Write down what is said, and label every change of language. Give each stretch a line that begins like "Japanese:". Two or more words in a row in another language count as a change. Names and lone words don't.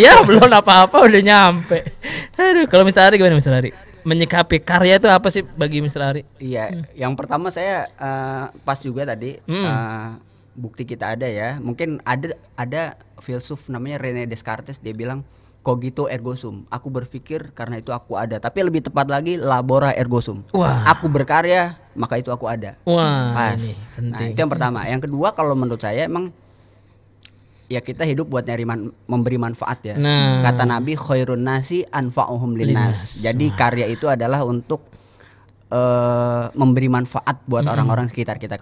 Indonesian: Ya belum apa-apa udah nyampe. Aduh, kalau Mr. Ari gimana Mr. Ari? Menyikapi karya itu apa sih bagi Mr. Ari? Iya, yang pertama saya pas juga tadi bukti kita ada ya. Mungkin ada filsuf namanya René Descartes, dia bilang
Latin: cogito ergo sum.
Indonesian: Aku berpikir karena itu aku ada. Tapi lebih tepat lagi
Latin: labora ergo sum.
Indonesian: Wah. Aku berkarya maka itu aku ada. Wah, Pas. ini Nah, penting. itu yang pertama. Yang kedua kalau menurut saya emang ya kita hidup buat nyari memberi manfaat ya. Nah. Kata Nabi
Arabic: خير الناس أنفعهم للناس.
Indonesian: Jadi karya itu adalah untuk memberi manfaat buat orang-orang sekitar kita.